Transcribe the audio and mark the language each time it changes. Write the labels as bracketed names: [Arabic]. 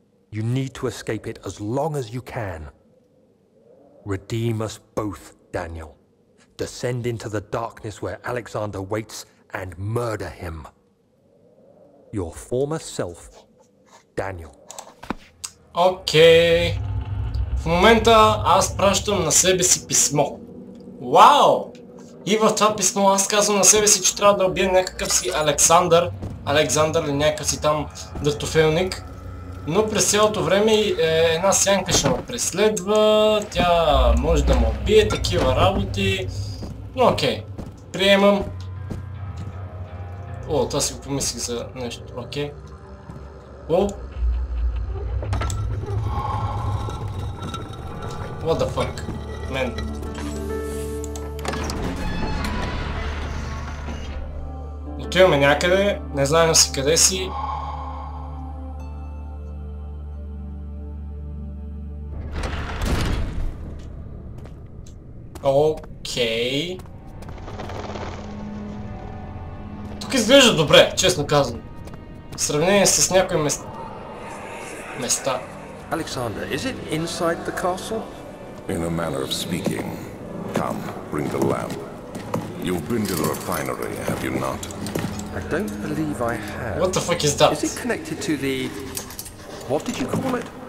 [English] You need to escape it as long as you can. Redeem us both, Daniel. Descend into the darkness where Alexander waits and murder him. Your former self, Daniel. [Bulgarian] Окей. В момента аз пращам на себе си писмо. Вау! И в това писмо аз казвам на себе си, че трябва да убия някакъв си Александър. Александър или някакъв си там дъщофелник. Но през цялото време една сянка ще ме преследва, тя може да ме убие, такива работи. Но окей, приемам. О, това си го помислих за нещо, окей. О! [English] What the fuck, man? [Bulgarian] Отиваме някъде, не знаем си къде си. Окей. Тук изглежда добре, честно казвам. В сравнение с някои места. [English] Alexander, is it inside the castle? In a manner of speaking. Come, bring the lamp. You've been to the refinery, have you not? I don't believe I have. What the fuck is that? Is it connected to the... what did you call it?